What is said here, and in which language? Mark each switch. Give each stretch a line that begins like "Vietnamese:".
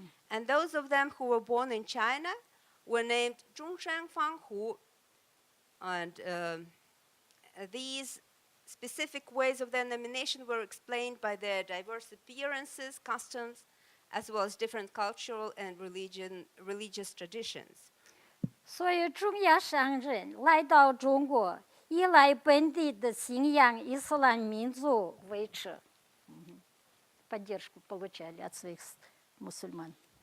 English: And those of them who were born in China were named Zhongshan Fanghu. And these specific ways of their nomination were explained by their diverse appearances, customs, as well as different cultural and religious traditions.
Chinese: 所以中亚商人来到中国，依赖本地的信仰伊斯兰民族维持。
Russian: Поддержку получали от своих мусульман.